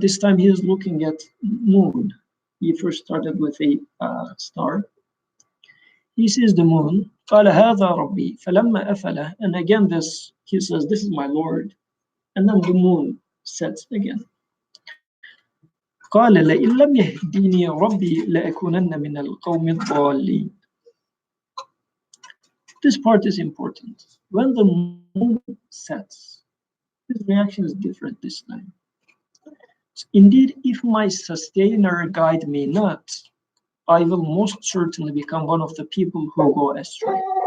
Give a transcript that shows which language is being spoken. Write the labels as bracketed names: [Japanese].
[English] This time he is looking at moon. He first started with a star. He sees the moon. [Arabic] قَالَ هَذَا رَبِّي فَلَمَّا أَفَلَ. [English] And again, he says, this is my Lord. And then the moon sets again. [Arabic] قال لئن لم يهديني ربي لأكونن من القوم الضالين. [English] This part is important. When the moon sets, his reaction is different this time. Indeed, if my sustainer guide me not, I will most certainly become one of the people who go astray.